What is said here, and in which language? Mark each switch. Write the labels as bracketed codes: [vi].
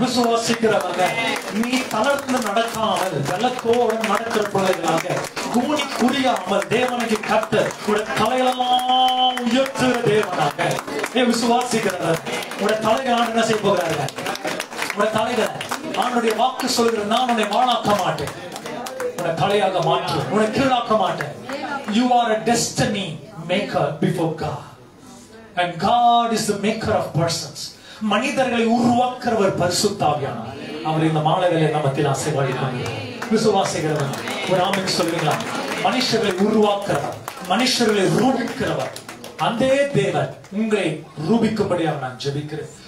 [ta] விசுவாசிக்கிறவங்க நீ தளர்ந்து நடக்காமல் விளக்கோடு நடக்கிற பிள்ளைகளாக கூனி குறியாமல் தேவனுக்கு கர்த்தர் உடைய தலைகளெல்லாம் உயர்த்துகிற தேவனாக விசுவாசிக்கிறவர் உடைய தலைகள் என்ன செய்ய போகிறார்கள்? உடைய தலைகளை அவனுடைய வாக்கு சொல்கிற, நான் உன்னை வாழாக்க மாட்டேன், உன்னை தலையாக மாற்று, உன்னை கீழாக்க மாட்டேன். [en] You are a destiny maker before God, and God is the maker of persons. [ta] மனிதர்களை உருவாக்குறவர் பரிசுத்த ஆவியானவர். அவர் இந்த மாலைகளை நமக்கு ஆசீர்வதிப்பார். விசுவாசிக்கிறவர் ஒரு ஆமென் சொல்லுவீங்களா? மனுஷர்களை உருவாக்குறவர், மனுஷர்களை ரூபிக்கிறவர் அந்த தேவன் உங்களை ரூபிக்கும்படியாக நான் ஜெபிக்கிறேன்.